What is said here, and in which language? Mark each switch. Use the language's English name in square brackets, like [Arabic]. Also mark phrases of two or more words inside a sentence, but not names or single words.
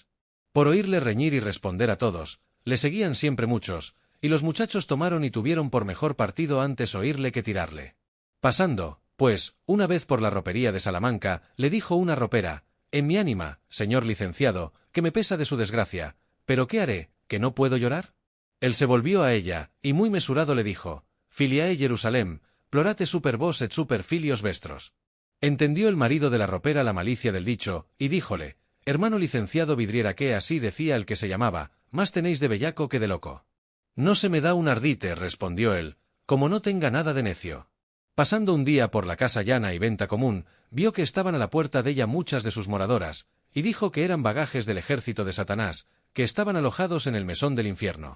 [Spanish] Por oírle reñir y responder a todos, le seguían siempre muchos, y los muchachos tomaron y tuvieron por mejor partido antes oírle que tirarle. Pasando, pues, una vez por la ropería de Salamanca, le dijo una ropera: en mi ánima, señor licenciado, que me pesa de su desgracia, pero ¿qué haré, que no puedo llorar? Él se volvió a ella, y muy mesurado le dijo: [Latin] Filiae Jerusalem, plorate super vos et super filios vestros. [Spanish] Entendió el marido de la ropera la malicia del dicho, y díjole: hermano licenciado Vidriera, que así decía el que se llamaba, más tenéis de bellaco que de loco. No se me da un ardite, respondió él, como no tenga nada de necio. Pasando un día por la casa llana y venta común, vio que estaban a la puerta de ella muchas de sus moradoras, y dijo que eran bagajes del ejército de Satanás, que estaban alojados en el mesón del infierno.